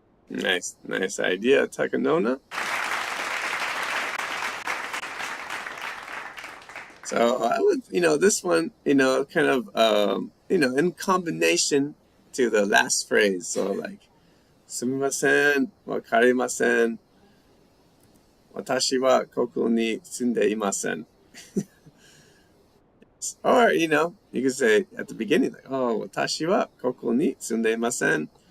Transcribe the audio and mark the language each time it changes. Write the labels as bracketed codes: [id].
[en] Nice idea, Takanona. So I would, this one, kind of, in combination to the last phrase. So like, [ja] すみません、わかりません。私はここに住んでいません. [en] Or, you can say at the beginning, like, oh, [ja] 私はここに住んでいません.